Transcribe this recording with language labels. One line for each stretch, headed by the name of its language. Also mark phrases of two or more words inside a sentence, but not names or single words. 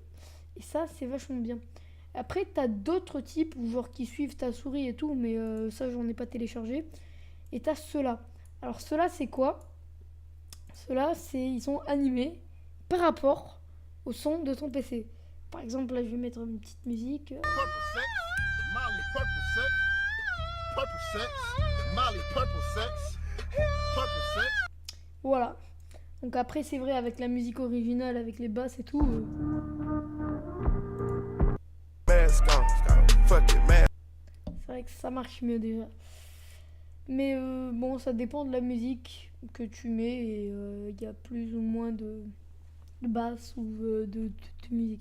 French: Et ça, c'est vachement bien. Après, t'as d'autres types, genre qui suivent ta souris et tout, mais ça, j'en ai pas téléchargé. Et t'as ceux-là. Alors, ceux-là, c'est quoi? Ceux-là, ils sont animés par rapport au son de ton PC. Par exemple, là, je vais mettre une petite musique.
English: Purple sex, Molly purple sex, purple sex, Molly purple sex, purple sex.
French: Voilà. Donc après, c'est vrai, avec la musique originale, avec les basses et tout. C'est vrai que ça marche mieux déjà. Mais bon, ça dépend de la musique que tu mets et il y a plus ou moins de basse ou de musique.